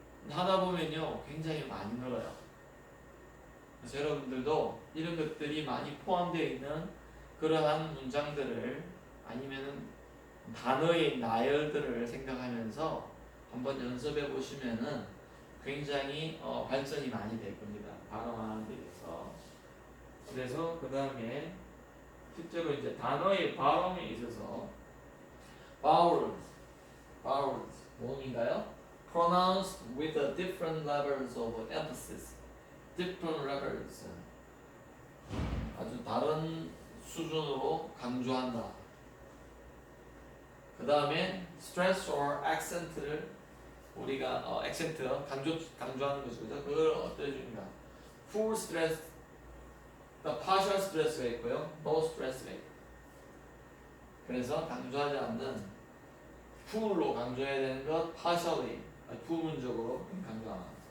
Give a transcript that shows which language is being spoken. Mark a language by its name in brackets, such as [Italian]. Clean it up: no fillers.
[Korean] 하다 보면요 굉장히 많이 늘어요. 그래서 여러분들도 이런 것들이 많이 포함되어 있는 그러한 문장들을 아니면은 단어의 나열들을 생각하면서 한번 연습해 보시면은 굉장히 발전이 많이 될 겁니다. 발음하는 데 있어서. 그래서 그 다음에 실제로 이제 단어의 발음에 있어서 vowels 뭐인가요? [English] Pronounced with a different levels of emphasis. different levels. [Korean] 아주 다른 수준으로 강조한다. 그 다음에 [English] stress or accent [Korean] 를 우리가 accent 강조하는 것이죠. 그걸 어떻게 해줍니까? [English] full stress, partial stress가 있고요, no stress가 있고. [Korean] 그래서 강조하지 않는 full로 강조해야 되는 것 partially, 부분적으로 강조하는.